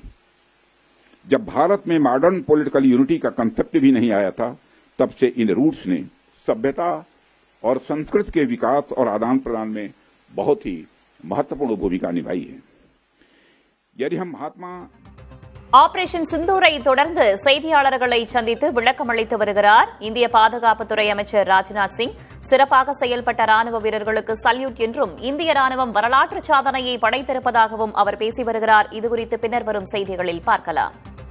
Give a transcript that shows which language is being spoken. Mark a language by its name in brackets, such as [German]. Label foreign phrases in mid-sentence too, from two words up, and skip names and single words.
[Hindi] जब भारत में [English] modern political unity [Hindi] का कंसेप्ट भी नहीं आया था, तब से इन रूट्स ने सभ्यता और संस्कृति के विकास और आदान प्रदान में बहुत ही महत्वपूर्ण भूमिका निभाई है। यदि हम महात्मा [Tamil] ஆபரேஷன் சிந்தூரை தொடர்ந்து செய்தியாளர்களை சந்தித்து விளக்கம் அளித்து வருகிறார் இந்திய பாதுகாப்புத்துறை அமைச்சர் ராஜ்நாத் சிங். சிறப்பாக செயல்பட்ட ராணுவ வீரர்களுக்கு சல்யூட் என்றும் இந்திய ராணுவம் வரலாற்று சாதனையை படைத்திருப்பதாகவும் அவர் பேசி வருகிறார். இதுகுறித்து பின்னர் வரும் செய்திகளில் பார்க்கலாம்.